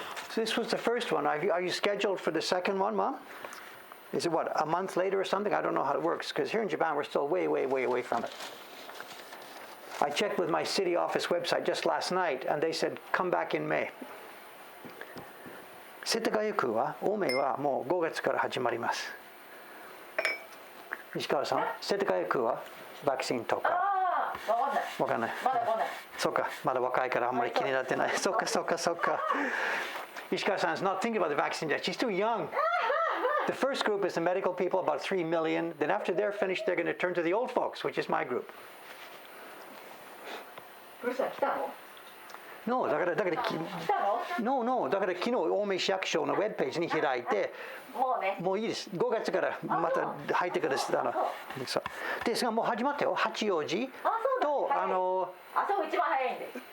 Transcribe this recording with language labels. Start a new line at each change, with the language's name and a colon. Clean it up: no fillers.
English: So this was the first one. Are you scheduled for the second one, Mom? Is it what, a month later or something? I don't know how it works, because here in Japan we're still way, way, way away from it. I checked with my city office website just last night, and they said, come back in May.
Japanese: 世田谷区は、青梅はもう5月から始まります。石川さん、世田谷区はワクチンとか。わかんない。まだわかんない。そうか、まだ若いからあんまり気になってない。そっかそっかそっか。
English: Ishikawa-san is not thinking about the vaccine yet. She's too young. The first group is the medical people, about 3 million. Then after they're finished, they're going to turn to the old folks, which is my group.
Japanese: No, だからNo, だから昨日青梅市役所のウェブページに開いて、もういいです。 5月からまた入ってください。ですがもう始まったよ。八王子とあそこ一番早いんで。